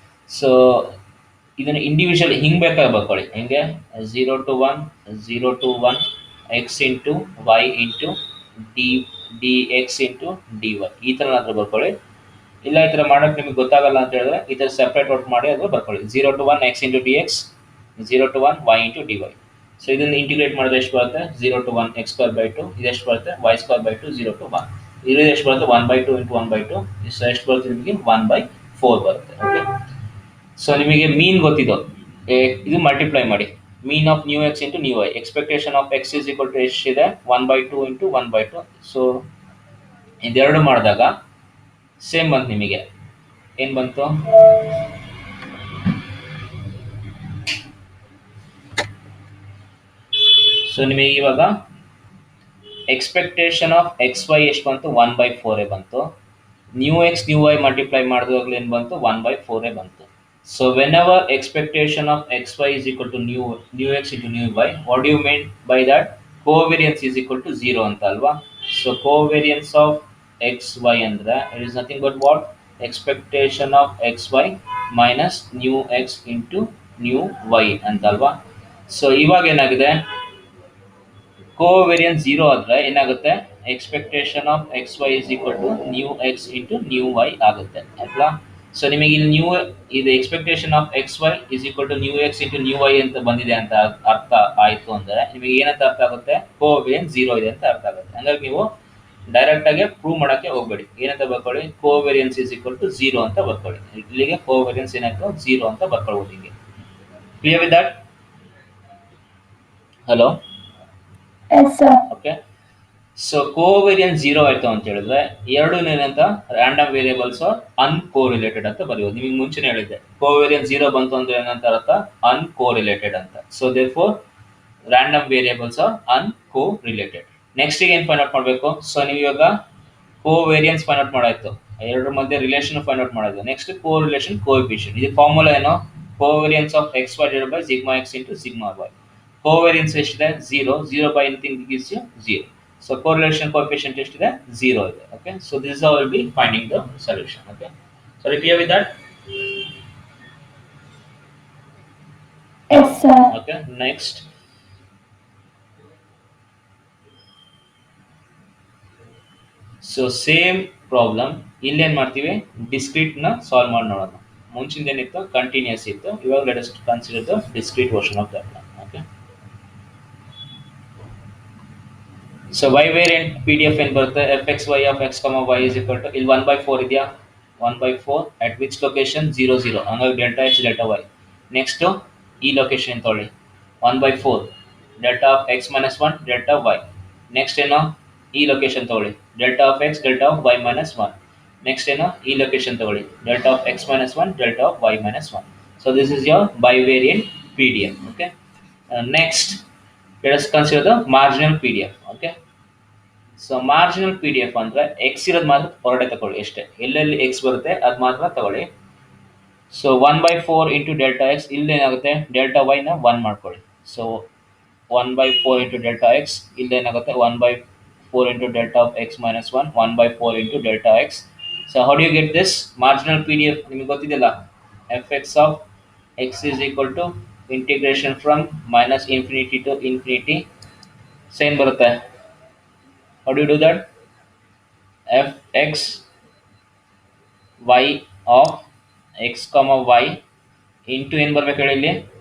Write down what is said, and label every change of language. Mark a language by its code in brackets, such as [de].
[kn] So ಇದನ್ನು individual ಹಿಂಗೆ ಬೇಕಾಗಿ ಬರ್ಕೊಳ್ಳಿ. ಹಿಂಗೆ 0 to 1 0 to 1 X into Y into D D X into D Y ಈ ಥರ ಏನಾದರೂ ಬರ್ಕೊಳ್ಳಿ. ಇಲ್ಲ ಈ ಥರ ಮಾಡೋಕ್ಕೆ ನಿಮಗೆ ಗೊತ್ತಾಗಲ್ಲ ಅಂತ ಹೇಳಿದ್ರೆ ಈ ಥರ ಸೆಪ್ರೇಟ್ ಔಟ್ ಮಾಡಿ ಅದು ಬರ್ಕೊಳ್ಳಿ. [en] 0 to 1 x into dx, 0 to 1 y into dy. [kn] So ಇದನ್ನು ಇಂಟಿಗ್ರೇಟ್ ಮಾಡಿದ್ರೆ ಎಷ್ಟು ಬರುತ್ತೆ? 0 to 1 x² by 2, ಇದೆಷ್ಟು ಬರುತ್ತೆ? y² by 2, 0 to 1. ಇದು ಎಷ್ಟು ಬರುತ್ತೆ? 1/2 into 1/2, ಸೊ ಎಷ್ಟು ಬರುತ್ತೆ ನಿಮಗೆ? 1/4 ಬರುತ್ತೆ. ಓಕೆ, ಸೊ ನಿಮಗೆ ಮೀನ್ ಗೊತ್ತಿದ್ದು ಇದು ಮಲ್ಟಿಪ್ಲೈ ಮಾಡಿ. [en] Mean of new x into new y, expectation of x is equal to ಎಷ್ಟಿದೆ? [kn] 1/2 ಇಂಟು 1/2. ಸೊ ಇದೆರಡು ಮಾಡಿದಾಗ ಸೇಮ್ ಬಂತು ನಿಮಗೆ. ಏನು ಬಂತು? ಸೊ ನಿಮಗೆ ಇವಾಗ ಎಕ್ಸ್ಪೆಕ್ಟೇಷನ್ ಆಫ್ ಎಕ್ಸ್ ವೈ ಎಷ್ಟು ಬಂತು? 1/4 ಬಂತು. New X new Y multiply ಮಾಡಿದಾಗಲೂ ಏನು ಬಂತು? 1/4 ಬಂತು. [en] So whenever expectation of xy is equal to new x into new y, what do you mean by that? Covariance is equal to 0 [kn] ಅಂತ ಅಲ್ವಾ? [en] So covariance of xy ಅಂದ್ರೆ it is nothing but what? Expectation of xy minus new x into new y [kn] ಅಂತ ಅಲ್ವಾ? So ಇವಾಗ ಏನಾಗಿದೆ? Covariance 0 ಆದರೆ ಏನಾಗುತ್ತೆ? [en] expectation of x y is equal to new x into new y [kn] ಆಗುತ್ತೆ ಅಲ್ವಾ? So ನಿಮಗೆ ಇಲ್ಲಿ ಇದು expectation of X Y is equal to new X into new Y ಅಂತ ಬಂದಿದೆ ಅಂತ ಅರ್ಥ ಆಯಿತು ಅಂದರೆ ನಿಮಗೆ ಏನಂತ ಅರ್ಥ ಆಗುತ್ತೆ? ಕೋವೇರಿಯನ್ಸ್ 0 ಇದೆ ಅಂತ ಅರ್ಥ ಆಗುತ್ತೆ. ಹಂಗಾಗಿ ನೀವು ಡೈರೆಕ್ಟಾಗಿ ಪ್ರೂವ್ ಮಾಡೋಕ್ಕೆ ಹೋಗಬೇಡಿ. ಏನಂತ ಬರ್ಕೊಳ್ಳಿ? [en] covariance is equal to 0 [kn] ಅಂತ ಬರ್ಕೊಳ್ಳಿ. ಇಲ್ಲಿಗೆ ಕೋವೇರಿಯನ್ಸ್ ಏನಾಯ್ತು? 0 ಅಂತ ಬರ್ಕೊಳ್ಬೋದು. ಹಿಂಗೆ clear with that? Hello, okay. So covariance 0 ಆಯಿತು ಅಂತ ಹೇಳಿದ್ರೆ ಎರಡು ಏನಂತ ರ್ಯಾಂಡಮ್ ವೇರಿಯೇಬಲ್ಸ್ ಅನ್ಕೋರಿಲೇಟೆಡ್ ಅಂತ ಬರೆಯೋದು. ನಿಮಗೆ ಮುಂಚೆನೇ ಹೇಳಿದ್ದೆ ಕೋವೇರಿಯನ್ಸ್ 0 ಬಂತು ಅಂದ್ರೆ ಏನಂತ ಅರ್ಥ? ಅನ್ಕೋರಿಲೇಟೆಡ್ ಅಂತ. [en] So therefore random variables are uncorrelated. [kn] Next ಏನು ಫೈಂಡ್ ಔಟ್ ಮಾಡಬೇಕು? ಸೊ ನೀವು ಇವಾಗ ಕೋವೇರಿಯನ್ಸ್ ಫೈಂಡ್ ಔಟ್ ಮಾಡಾಯ್ತು, ಎರಡರ ಮಧ್ಯೆ ರಿಲೇಷನ್ ಫೈಂಡ್ ಔಟ್ ಮಾಡೋದು. [en] Next correlation coefficient. [kn] ಇದು ಫಾರ್ಮುಲಾ ಏನು? [en] Covariance of x y divided by sigma x into sigma y. Covariance ಎಷ್ಟಿದೆ? 0. 0 by anything gives you 0. So correlation coefficient [kn] ಎಷ್ಟಿದೆ? 0 ಇದೆ. [en] Okay, so this is how we'll be finding the solution. Okay, so are you clear with that? Yes, sir. Okay, next. [kn] So same problem ಇಲ್ಲಿ ಏನು ಮಾಡ್ತೀವಿ? ಡಿಸ್ಕ್ರೀಟ್ನ solve ಮಾಡಿ ನೋಡೋಣ. ಮುಂಚಿಂದ ಏನಿತ್ತು? Continuous ಇತ್ತು. [en] ಇವಾಗ let us consider the discrete version of that. Okay, so bivariate PDF [kn] ಏನು ಬರುತ್ತೆ? [en] fxy of x, y is equal to ಇಲ್ಲಿ 1/4 ಇದೆಯಾ? 1/4 at which location? 0 0. ಹಂಗಾಗಿ delta x delta y. Next [kn] ಈ ಲೊಕೇಶನ್ ತೊಗೊಳ್ಳಿ, [en] 1/4 delta of x minus 1 delta y. Next ಏನೋ ಈ location ತೊಗೊಳ್ಳಿ, delta of x delta of y minus 1. Next ಏನೋ ಈ location ತೊಗೊಳ್ಳಿ, delta of x minus 1 delta of y minus 1. So this is your bivariate PDF. Okay, next let us consider the marginal PDF. [kn] Okay, so marginal PDF ಅಂದರೆ X ಇರೋದು ಮಾತ್ರ ಹೊರಡೆ ತಗೊಳ್ಳಿ ಅಷ್ಟೇ. ಎಲ್ಲೆಲ್ಲಿ X ಬರುತ್ತೆ ಅದು ಮಾತ್ರ ತಗೊಳ್ಳಿ. So 1/4 into delta X, ಇಲ್ಲೇನಾಗುತ್ತೆ? Delta ವೈನ 1 ಮಾಡ್ಕೊಳ್ಳಿ. So 1/4 into delta X, ಇಲ್ಲೇನಾಗುತ್ತೆ? [en] 1/4 into delta of x minus 1, 1/4 into delta x. So how do you get this marginal PDF? [kn] ನಿಮಗೆ ಗೊತ್ತಿದೆಯಲ್ಲ, [en] fx of x is equal to integration from minus infinity to infinity. [kn] Same ಬರುತ್ತೆ. [en] How do you do that? fx y of x comma y into [kn] ಏನು ಬರ್ಬೇಕು ಹೇಳಿ?